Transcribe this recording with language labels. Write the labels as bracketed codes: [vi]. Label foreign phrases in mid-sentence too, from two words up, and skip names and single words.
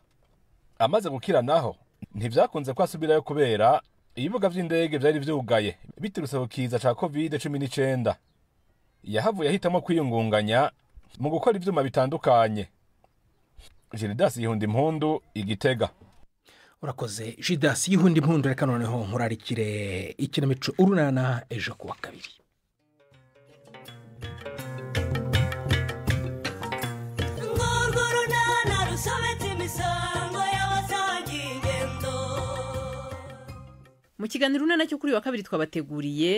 [rn] Amaze gukira naho ntivyakunze ko asubirayo kubera ibibuga vy'indege vyari vyugaye biturutse ku kiza ca COVID-19. Yahavuye ahitamo kwiyungunganya mu gukora ivyuma bitandukanye. Gildas Yihundi Impundu Igitega. Urakoze Gildas Yihundi Impundu reka noneho nkurarikire ikinamico urunana ejo kuwa kabiri. Mu kiganiro unana cyo kuri wa kabiri twabateguriye